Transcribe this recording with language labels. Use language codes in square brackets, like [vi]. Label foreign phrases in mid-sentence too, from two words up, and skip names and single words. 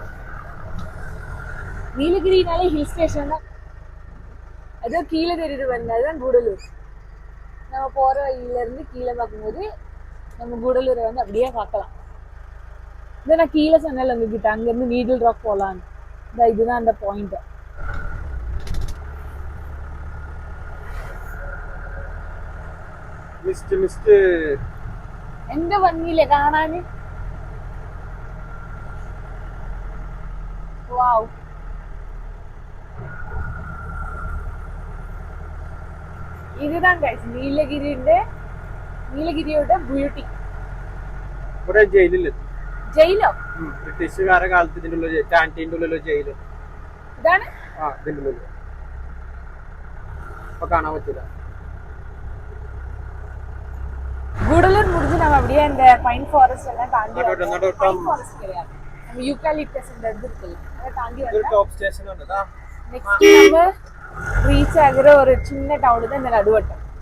[ta] நீலகிரினாலே [en] hill station [ta] தான். அதோ கீழே தெரியுது வந்து அதுதான் கூடலூர். நம்ம போற வழியில இருந்து கீழே பார்க்கும்போது நம்ம கூடலூரை வந்து அப்படியே பார்க்கலாம். இதை நான் கீழே சொன்னேன் உங்ககிட்ட, அங்கேருந்து நீடில் ராக் போகலான்னு. இதுதான் அந்த பாயிண்ட். [ml] എന്റെ ഭംഗിയില്ലേ കാണാന്. വാവ്, [ta] இதுதான் கைஸ் [ml] നീലഗിരിയുടെ ബ്യൂട്ടി. ജയിലോ? ബ്രിട്ടീഷുകാരെ കാലത്ത് ഇതിന്റെ ഉള്ളിൽ ടാന്റിന്റെ ഉള്ളിലോ ജയിലോ ഇതാണ്. ഇതിന്റെ ഉള്ളിൽ ഇപ്പൊ കാണാൻ പറ്റില്ല. [ta] கூடலூர் முடிஞ்சு நம்ம அப்படியே இந்த [en] pine forest [ta] எல்லாம் தாண்டி [en] pine forest [ta] கிடையாது, நம்ம யூகாலிப்டஸ் இந்த இது இருக்குல்ல அதை தாண்டி வந்து டாப் ஸ்டேஷன் வந்ததா. நெக்ஸ்ட் நம்ம ரீச் ஆகுற ஒரு சின்ன டவுன் தான் இந்த நடுவட்டம்.